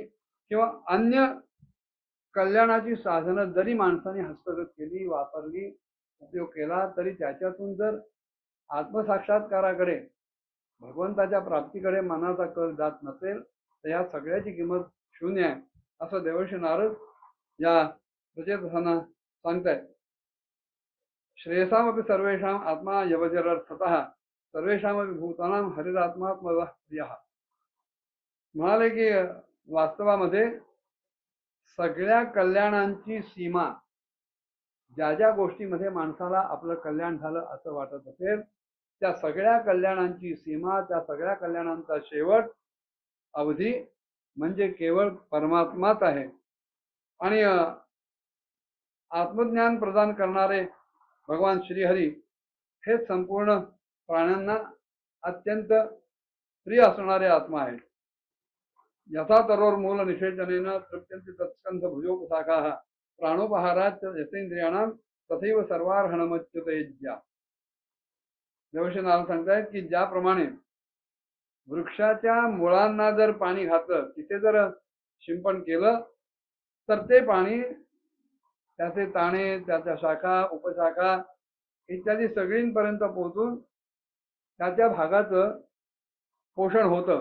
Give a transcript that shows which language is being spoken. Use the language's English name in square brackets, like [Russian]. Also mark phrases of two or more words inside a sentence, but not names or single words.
[Marathi] किंवा अन्य कल्याणाची साधनं जरी माणसाने हस्तगत केली, वापरली, उपयोग केला तरी त्याच्यातून जर आत्मसाक्षात्काराकडे, भगवंताच्या प्राप्तीकडे मनाचा कल जात नसेल तर या सगळ्याची किंमत शून्य आहे असं देवर्षी नारद या प्रचेतांना सांगतायत. [Sanskrit] श्रेयसामपि सर्वेषां आत्मा यवजरर्थतः सर्वेषामपि भूतानां हरिरात्मात्मनः प्रियः. [Marathi] म्हणाले की वास्तवामध्ये सगळ्या कल्याणांची सीमा, ज्या ज्या गोष्टीमध्ये माणसाला आपलं कल्याण झालं असं वाटत असेल त्या सगळ्या कल्याणांची सीमा, त्या सगळ्या कल्याणांचा शेवट अवधी म्हणजे केवळ परमात्माच आहे. आणि आत्मज्ञान प्रदान करणारे भगवान श्रीहरी हे संपूर्ण प्राण्यांना अत्यंत प्रिय असणारे आत्मा आहेत. [Sanskrit] यथा तरोर मूल निषेचनेन तृप्यन्ति तत्स्कंध भुजोपशाखाः प्राणोपहारात् यतेंद्रियाणां तथैव सर्वार्हणमच्युतेज्या. [Marathi] देवर्षी नारद सांगतायत की ज्याप्रमाणे वृक्षाच्या मुळांना जर पाणी घातलं, तिथे जर शिंपण केलं तर ते पाणी, त्याचे ताणे, त्याच्या शाखा, उपशाखा इत्यादी सगळींपर्यंत पोहोचून त्या भागाचं पोषण होतं.